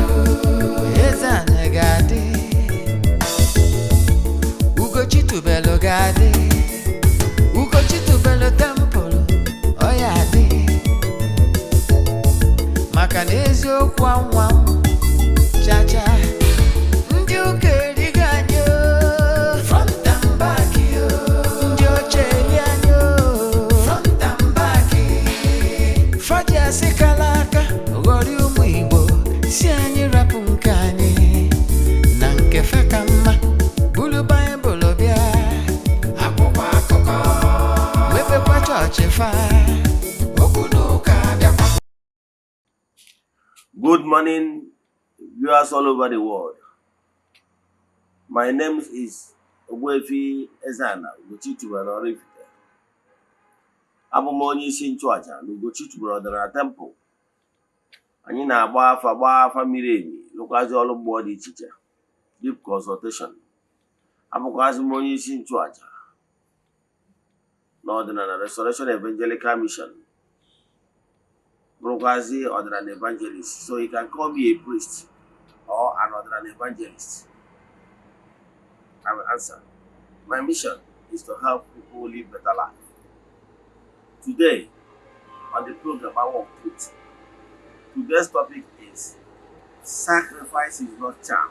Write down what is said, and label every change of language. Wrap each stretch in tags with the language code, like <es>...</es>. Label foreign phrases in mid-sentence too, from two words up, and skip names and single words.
<ig>Eze-Ana ga-adị, ugochitubelu ga-adị, ugochitubelu temple ọ ya adị. Maka na eziokwu anwa chacha, ndị ụka erighị anyị</ig> <en>front and back,</en> <ig>ndị oche eri anyị</ig> <en>front and back.</en> <ig>Faji asị kala aka ghọrị ụmụ Igbo, si anyị rapụ nke anyị na nke fe ka mma. Bulu Baịbụl bịa, akwụkwọ akụkọ, mepekwa chọọchị fa, okwu n'ụka bịakwa.</ig> <en>Good morning, viewers all over the world. My name is Ogbuefi Eze-Ana, ugochitubelu oraifite.</en> <ig>Abụ m onye isi nchụaja na ugochitubelu ọdịnala temple. Anyị na-agba afa miri emi, lụkwazi ọrụ mmụọ dị iche iche,</ig> <en>deep consultation.</en> <ig>Abụkwazị m onye isi nchụaja na ọdịnala Restoration Evangelical Mission. Bụrụkwazị ọdịnala evangelist,</ig> <en>so you can call me a priest or an ọdịnala evangelist. I will answer. My mission is to help people live better life. Today, on the program, I want to put today's topic is sacrifice is not charm.</en>